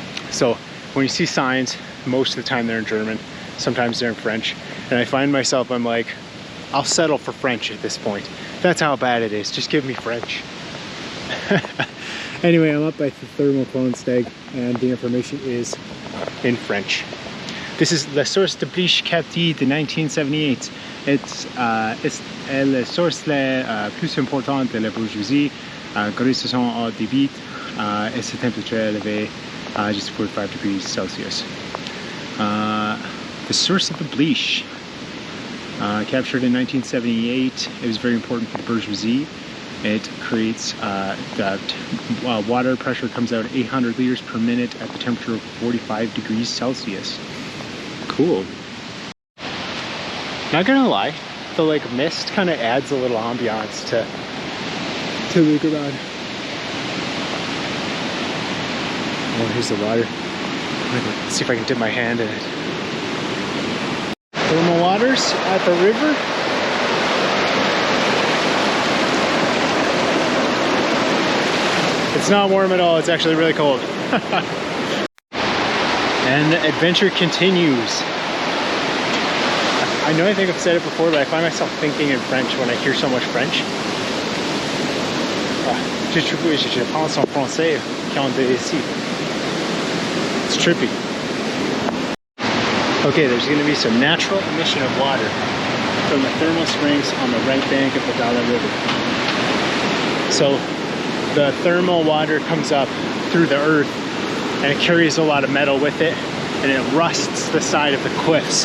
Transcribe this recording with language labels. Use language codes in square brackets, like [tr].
[en] So when you see signs, most of the time they're in German, sometimes they're in French. And I find myself, I'm like, I'll settle for French at this point. That's how bad it is, just give me French. Anyway, I'm up by the thermalquellen-steg and the information is in French. This is [fr] la source de Bliche Captive de 1978. It's la source la plus importante de la bourgeoisie, grâce à son haut débit et sa température élevée [en] just 45 degrees Celsius. The source of the Bliche, captured in 1978, it was very important for the bourgeoisie. It creates that water pressure comes out 800 liters per minute at the temperature of 45 degrees Celsius. Cool. Not gonna lie, the like mist kind of adds a little ambiance to Leukerbad. Oh, here's the water. Let's see if I can dip my hand in it. Thermal waters at the river. It's not warm at all, it's actually really cold. And the adventure continues. I know I think I've said it before, but I find myself thinking in French when I hear so much French. [fr] Je pense en français quand on est ici. [en] It's trippy. Okay, there's going to be some natural emission of water from the thermal springs on the right bank of the Dala River. So the thermal water comes up through the earth and it carries a lot of metal with it and it rusts the side of the cliffs.